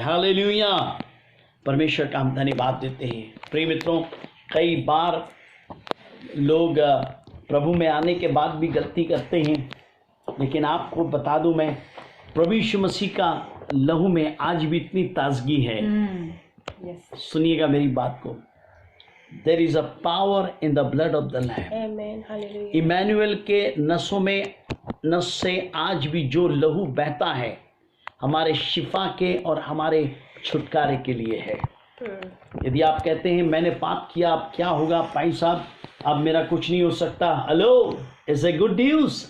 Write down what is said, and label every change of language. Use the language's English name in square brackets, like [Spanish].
[Hindi] Hallelujah. परमेश्वर का हम धन्यवाद देते हैं। प्रिय मित्रों, कई बार लोग प्रभु में आने के बाद भी गलती करते हैं, लेकिन आपको बता दूं मैं, प्रभु यीशु मसीह का लहू में आज भी इतनी ताजगी है। सुनिएगा मेरी बात को। [English] There is a power in the blood of the Lamb. Amen. Hallelujah. [Hindi] Emmanuel के नस से आज भी जो लहू बहता है हमारे शिफा के और हमारे छुटकारे के लिए है। यदि आप कहते हैं मैंने पाप किया, अब क्या होगा भाई साहब, अब मेरा कुछ नहीं हो सकता, [English] Hello, it's a good news.